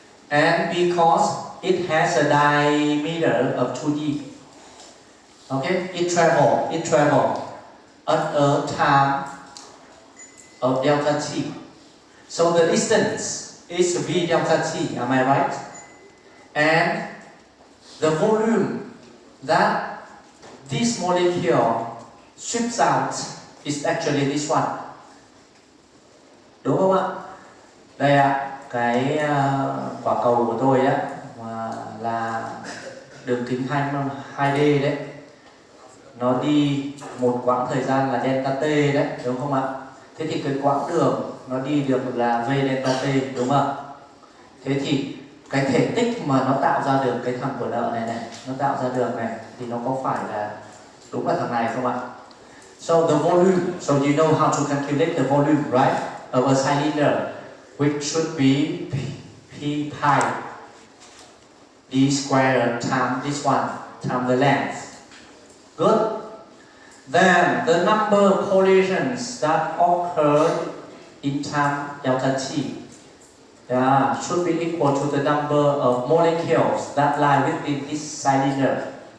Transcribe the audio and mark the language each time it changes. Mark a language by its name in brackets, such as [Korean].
[English] And because it has a diameter of 2d, okay, it travel at a time of delta t. So the distance is v delta t, am I right? And the volume that this molecule sweeps out is actually this one. [Vietnamese] Đúng không ạ? Đây ạ, cái quả cầu của tôi á là đường kính 2D đấy. Nó đi một quãng thời gian là delta t đấy, đúng không ạ? Thế thì cái quãng đường nó đi được là v delta t, đúng không ạ? Thế thì cái thể tích mà nó tạo ra được cái thằng của nợ này, nó tạo ra được này, thì nó có phải là đúng là thằng này không ạ? [English] So the volume, so you know how to calculate the volume, right? Of a cylinder, which should be p pi d squared times this one, times the length. Good. Then the number of collisions that occur in time delta t, should be equal to the number of molecules that lie within this cylinder.